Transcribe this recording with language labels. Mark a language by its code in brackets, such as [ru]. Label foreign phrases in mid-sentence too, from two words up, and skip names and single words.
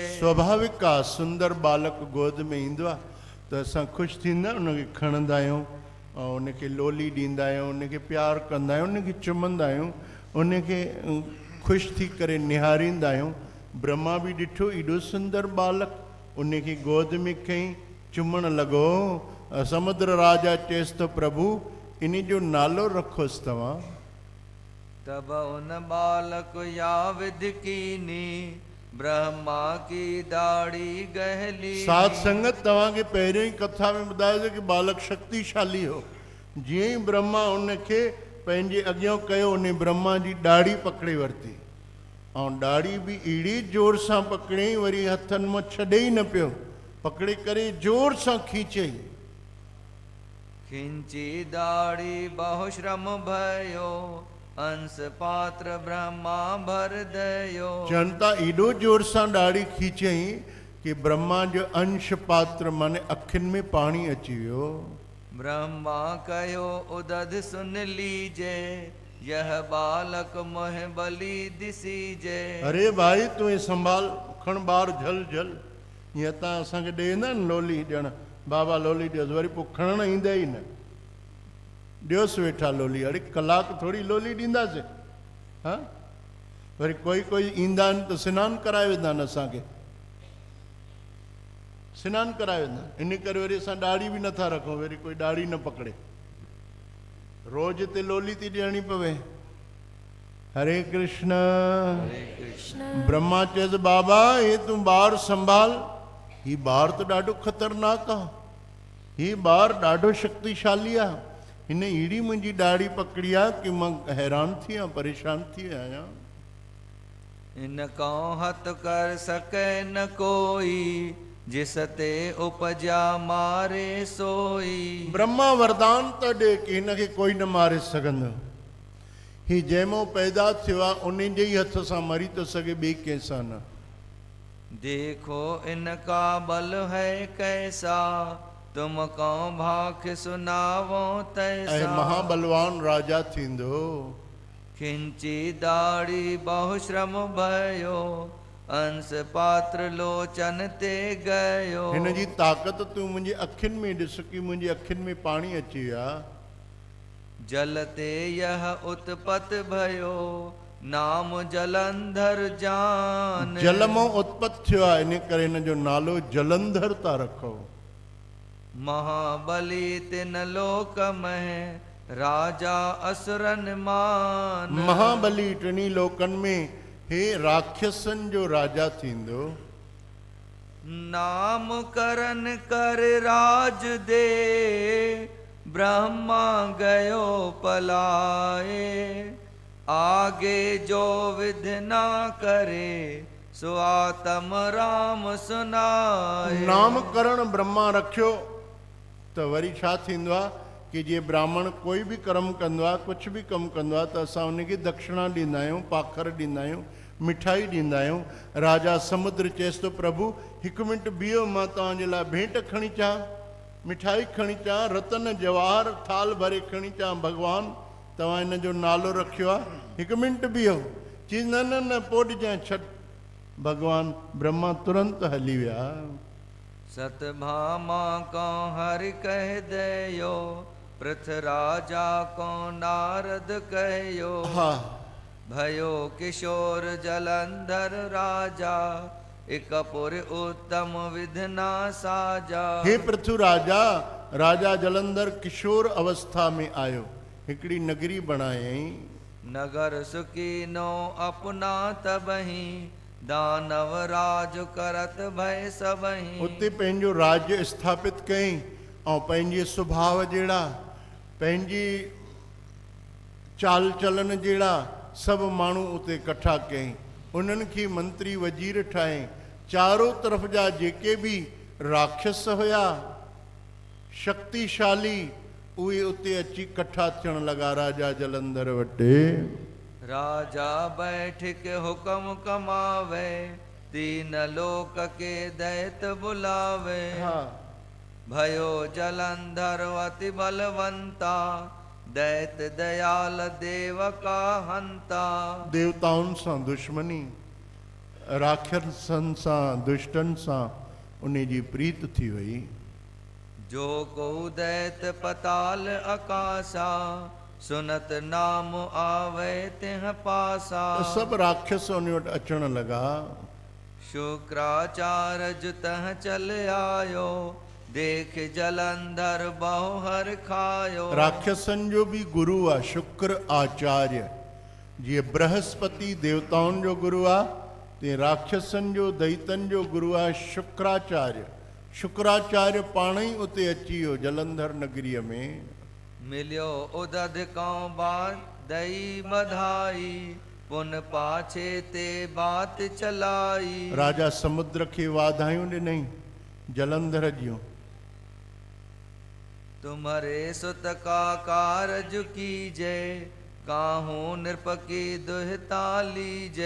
[sd] स्वाभाविक आहे, सुंदर बालक गोद में ईंदो आहे त असां ख़ुशि थींदा आहियूं, उनखे खणंदा आहियूं ऐं उनखे लोली ॾींदा आहियूं, उनखे प्यारु कंदा आहियूं, उनखे चुमंदा आहियूं, उनखे ख़ुशि थी करे निहारींदा आहियूं। ब्रह्मा बि ॾिठो एॾो सुंदर बालक, उनखे गोद में खईं, चुमण लॻो। समुद्र राजा चएसि थो प्रभु इन जो नालो रखोसि तव्हां। [hi] तब उन बालक या विधि कीनी, ब्रह्मा की दाढ़ी गहली। [sd] साध संगत तव्हांखे पहिरियों ई कथा में ॿुधायो कि बालक शक्तिशाली हो। जीअं ई ब्रह्मा उनखे पंहिंजे अॻियां कयो, उन ब्रह्मा जी ॾाढ़ी पकड़े वरिती ऐं ॾाढ़ी बि अहिड़ी जोर सां पकड़ियईं, वरी हथनि मां छॾे ई न पियो, पकड़े करे जोर सां खींचई। [hi] खिंची दाढ़ी बहु श्रम भयो, अंश पात्र ब्रह्मा भर दयो। [sd] जनता एॾो जोर सां ॾाढ़ी खींचई कि ब्रह्मा जो अंश पात्र माने अखियुनि में पाणी अची वियो। [hi] ब्रह्मा कयो उदध सुन लीजे, यह बालक मोह बलि दिसीजे। [sd] अरे भाई तूं ये संभाल, खण ॿार झल झल। ईअं त असांखे ॾेंदा आहिनि लोली ॼण, बाबा लोली ॾियोसि, वरी पोइ खणणु ईंदा ई न। ॾियोसि वेठा लोली, अरे कलाक थोरी लोली ॾींदासीं। हा वरी कोई ईंदा आहिनि त सनानु कराए वेंदा आहिनि, असांखे सनानु कराए वेंदा आहिनि। इन करे वरी असां ॾाढ़ी बि नथा रखूं, वरी कोई ॾाढ़ी न पकड़े। रोज़ हिते लोली थी ॾियणी पवे। हरे कृष्ण। ब्रह्मा चएसि बाबा हे तूं ॿार संभाल, ही ॿार त ॾाढो ख़तरनाक आहे, ही ॿार ॾाढो शक्तिशाली आहे। हिन अहिड़ी मुंहिंजी ॾाढ़ी पकड़ी आहे कि मां हैरान थी आहियां, परेशान थी आहियां। [hi] इनको हथ कर सके न कोई, जिस ते उपजा मारे सोई। [sd] ब्रह्मा वरदान त ॾे कि हिनखे कोई न मारे सघंदो। ही जंहिंमो पैदा थियो आहे उन जे ई हथ सां मरी थो सघे, ॿिए कंहिंसां न। [hi] देखो इनका बल है कैसा, तुम को भाख सुनावो तैसा। [sd] ऐं महाबलवान राजा थींदो। [hi] खिंची दाढ़ी बहु श्रम भयो, अंश पात्र लोचन ते गयो। [sd] हिन जी ताक़त तूं मुंहिंजी अखियुनि में ॾिस कि मुंहिंजी अखियुनि में पाणी अची विया। [hi] जलते यह उत्पत भयो, नाम जलंधर जान। [sd] जल मां उत्पत थियो आहे, इन करे हिन जो नालो जलंधर था रखो। [hi] महाबली तिन लोक में, राजा असुरन मान। [sd] महाबली टिनी लोकनि में हे राक्षसनि जो राजा थींदो। [hi] नाम करन कर राज दे, ब्रह्मा गयो पलाए। आगे जो विधि ना करे, सो आत्म राम सुनाए। [sd] नामकरण ब्रह्मा रखियो त वरी छा थींदो आहे कि जीअं ब्राह्मण कोई बि कर्म कंदो आहे, कुझु बि कमु कंदो आहे त असां उनखे दक्षिणा ॾींदा आहियूं, पाखर ॾींदा आहियूं, मिठाई ॾींदा आहियूं। राजा समुद्र चएसि थो प्रभु हिकु मिंट बीहो, मां तव्हांजे लाइ भेंट खणी अचां, मिठाई खणी अचां, रतन जवाहर थाल भरे खणी अचां। भॻवान तव्हां हिन जो नालो रखियो आहे, हिकु मिंट बीहो। चई न न न पोइ ॾिजांइ, छॾ। भगवान ब्रह्मा तुरंत हली विया। [hi] सतभामा को हरि कह दयो, पृथ राजा को नारद कहो। [sd] हा [hi] भयो किशोर जलंधर राजा, एक पुर उत्तम विधना साजा। [sd] हे पृथु राजा, राजा जलंधर किशोर अवस्था में आयो, हिकिड़ी नगरी बणायई। [hi] नगर सुकीनो अपना तबही, दानव राज करत भय सबही। [sd] उते पंहिंजो राज्य स्थापित कयईं ऐं पंहिंजे सुभाउ जहिड़ा, पंहिंजी चाल चलन जहिड़ा सभु माण्हू उते इकट्ठा कयईं। उन्हनि खे मंत्री वज़ीर ठाहियईं। चारों तरफ़ जा जेके बि राक्षस हुया, शक्तिशाली उहे उते अची कट्ठा थियण लॻा राजा जलंधर वटि। [hi] राजा बैठ के हुक्म कमावे, तीन लोक के दैत बुलावे। [sd] हाँ, [hi] भयो जलंधर अति बलवंता, दैत दयाल देव का हंता। [sd] देवताउनि सां दुश्मनी, राक्षसनि सां दुष्टनि सां उन जी प्रीत थी वई। [hi] जो को दैत पताल आकाशा, सुनत नाम आवे तिह पासा। [sd] त सभु राक्षस उन वटि अचण लॻा। [hi] शुक्राचार्य जुतह चल आयो, देख जलंधर बहु हर खायो। [sd] राक्षसनि जो बि गुरु आहे शुक्र आचार्य। जीअं बृहस्पति देवताउनि जो गुरु आहे, तीअं राक्षसनि जो दैतनि जो गुरु आहे शुक्राचार्य। शुक्राचार्य पाण ई उते अची वियो जलंधर नगरीअ में। [hi] मिलियो उदद कौ बात दई बधाई, पुन पाछे ते बात चलाई। [sd] राजा समुद्र खे वाधायूं ॾिनई जलंधर जूं। [hi] तुम्हारे सुत का कारज कीजे, काहू नृप की दुहिता लीजे।